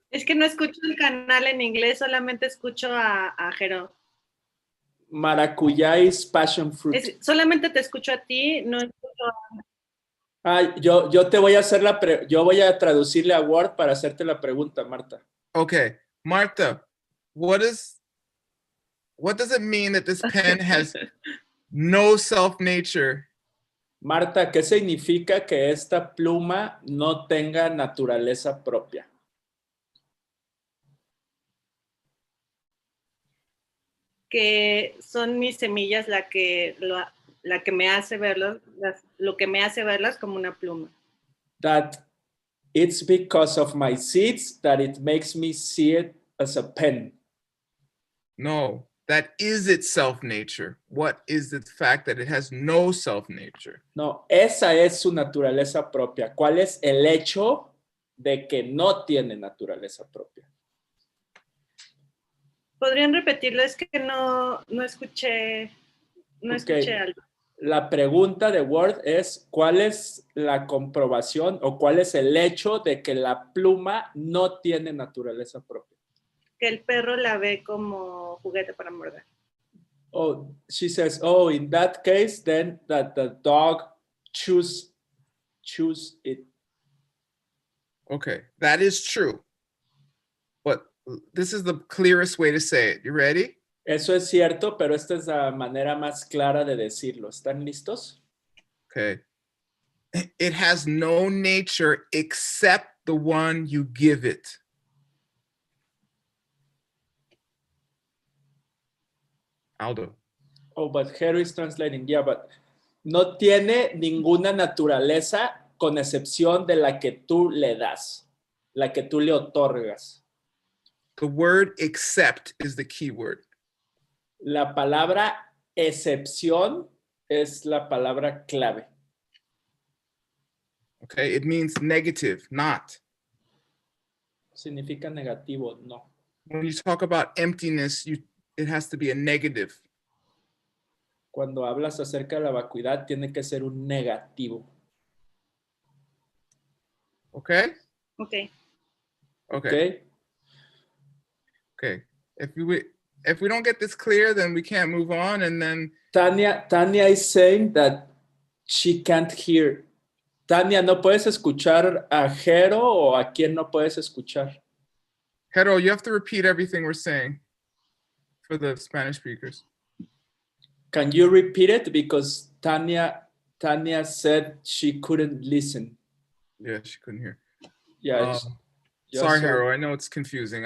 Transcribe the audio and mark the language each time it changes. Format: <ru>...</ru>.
<es>Es que no escucho el canal en inglés, solamente escucho a Jero.</es> <en>Maracuyá is passion fruit.</en> <es>Solamente te escucho a ti, no escucho a... Yo te voy a hacer yo voy a traducirle a Word para hacerte la pregunta, Marta.</es> <en>Okay, Marta, what does it mean that this pen has no self-nature?</en> <es>Marta, ¿qué significa que esta pluma no tenga naturaleza propia? Que son mis semillas la que me hace verlos, lo que me hace verlas como una pluma.</es> <en>That it's because of my seeds that it makes me see it as a pen. No, that is its self-nature. What is the fact that it has no self-nature?</en> <es>No, esa es su naturaleza propia. ¿Cuál es el hecho de que no tiene naturaleza propia? ¿Podrían repetirlo? Es que no escuché algo. La pregunta de Word es, ¿cuál es la comprobación o cuál es el hecho de que la pluma no tiene naturaleza propia? Que el perro la ve como juguete para morder.</es> <en>Oh, she says, in that case, then that the dog choose it. Okay, that is true. But this is the clearest way to say it. You ready?</en> <es>Eso es cierto, pero esta es la manera más clara de decirlo. ¿Están listos?</es> <en>Okay. It has no nature except the one you give it. Aldo. Oh, but Harry is translating. Yeah, but</en> <es>no tiene ninguna naturaleza con excepción de la que tú le das, la que tú le otorgas.</es> <en>The word except is the key word.</en> <es>La palabra excepción es la palabra clave.</es> <en>Okay, it means negative, not.</en> <es>Significa negativo, no.</es> <en>When you talk about emptiness, it has to be a negative.</en> <es>Cuando hablas acerca de la vacuidad, tiene que ser un negativo.</es> <en>Okay? Okay. Okay. Okay. If we don't get this clear, then we can't move on, and then Tania is saying that she can't hear.</en> <es>Tania, ¿no puedes escuchar a Jero o a quién no puedes escuchar?</es> <en>Jero, you have to repeat everything we're saying for the Spanish speakers. Can you repeat it? Because Tania said she couldn't listen. Yeah, she couldn't hear. Yeah. Sorry, Jero. I know it's confusing.</en>